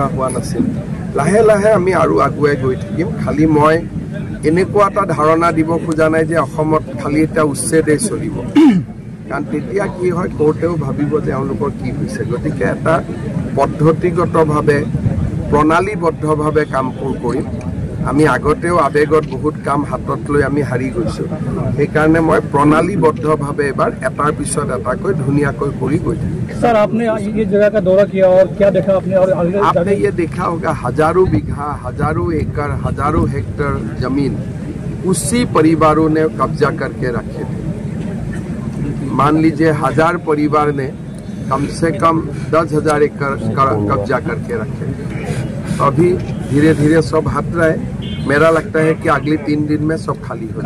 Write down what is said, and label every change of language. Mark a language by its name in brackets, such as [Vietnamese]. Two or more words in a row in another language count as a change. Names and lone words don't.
[Assamese] হোৱা নাছিল লাহে লাহে আমি আৰু আগুৱাই গৈ থাকিম খালি মই এনেকুৱা এটা ধাৰণা দিব খোজা নাই যে অসমত খালি এটা উচ্ছেদেই চলিব কাৰণ তেতিয়া কি হয় কোৰ্টেও ভাবিব যে এওঁলোকৰ কি হৈছে গতিকে এটা পদ্ধতিগতভাৱে প্ৰণালীবদ্ধভাৱে কামবোৰ কৰিম আমি আগতেও আবেগত বহুত কাম হাতত লৈ আমি হাৰি গৈছোঁ সেইকাৰণে মই প্ৰণালীবদ্ধভাৱে এবাৰ এটাৰ পিছত এটাকৈ ধুনীয়াকৈ কৰি গৈ থাকিম [Hindi] सर आपने ये जगह का दौरा किया और क्या देखा आपने और आपने ये देखा होगा हजारों बीघा हजारों एकड़ हजारों हेक्टेयर जमीन उसी परिवारों ने कब्जा करके रखे थे मान लीजिए 1000 परिवार ने कम से कम 10,000 एकड़ कब्जा करके रखे अभी धीरे धीरे सब हट रहे मेरा लगता है कि अगले 3 दिन में सब खाली हो जाए